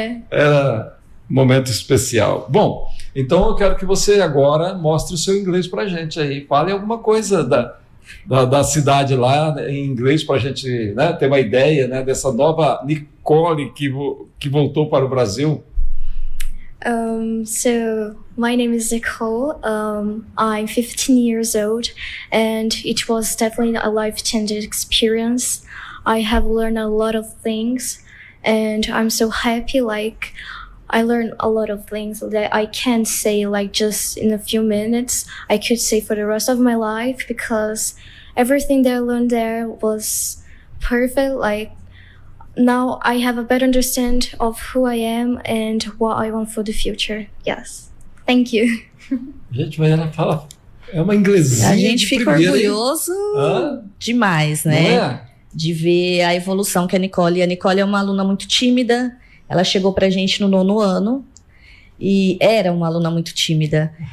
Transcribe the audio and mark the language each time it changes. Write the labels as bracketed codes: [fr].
[pt] Era um momento especial. Bom, então eu quero que você agora mostre o seu inglês pra gente aí. Fale alguma coisa da cidade lá em inglês para a gente, né, ter uma ideia, né, dessa nova Nicole que voltou para o Brasil. [en] So my name is Nicole. I'm 15 years old, and it was definitely a life-changing experience. I have learned a lot of things, and I'm so happy. Like, I learned a lot of things that I can't say like just in a few minutes. I could say for the rest of my life, because everything that I learned there was perfect. Like, now I have a better understanding of who I am and what I want for the future. Yes. Thank you. [pt] Gente, mas ela fala, é uma inglesinha. A gente fica primeira, orgulhoso demais, né? Não é? De ver a evolução que a Nicole é uma aluna muito tímida. Ela chegou pra gente no 9º ano e era uma aluna muito tímida.